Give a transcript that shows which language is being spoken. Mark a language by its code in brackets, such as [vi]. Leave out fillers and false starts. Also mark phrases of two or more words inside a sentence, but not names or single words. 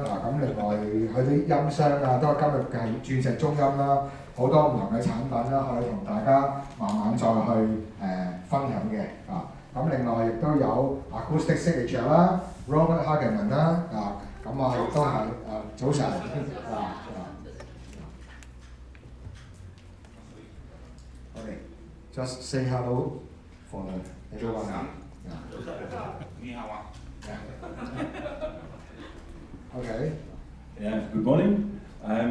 [yue] 咁另外佢啲音箱都係今日係鑽石中音啦，好多唔同嘅產品啦，可以同大家慢慢再去分享嘅。咁另外亦都有 Acoustic Signature 啦 ，Robert Hageman 啦，咁亦都係早晨 [en] Just say hello for everyone. [yue] 你好啊。 [en] Okay. Yeah, good morning. I'm Dr.